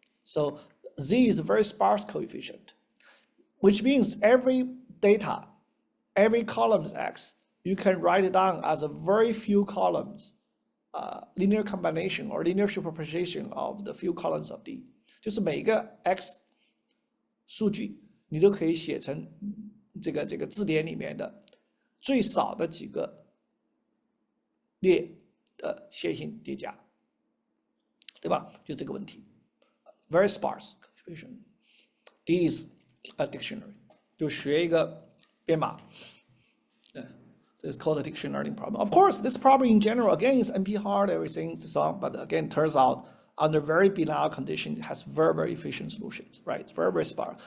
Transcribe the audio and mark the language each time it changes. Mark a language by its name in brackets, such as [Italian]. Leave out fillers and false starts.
[English] So Z is a very sparse coefficient, which means every data, every column is X, you can write it down as a very few columns, linear combination or linear superposition of the few columns of D. [Chinese] 就是每个 X 数据，你都可以写成这个字典里面的最少的几个列的线性叠加，对吧？就这个问题 ， [English] very sparse coefficient. D is a dictionary. [Chinese] 就学一个编码。 [English] It's called a diction learning problem. Of course, this problem in general, again, is NP hard, everything, so on, but again, turns out under very banal condition, it has very, very efficient solutions, right? It's very, very sparse.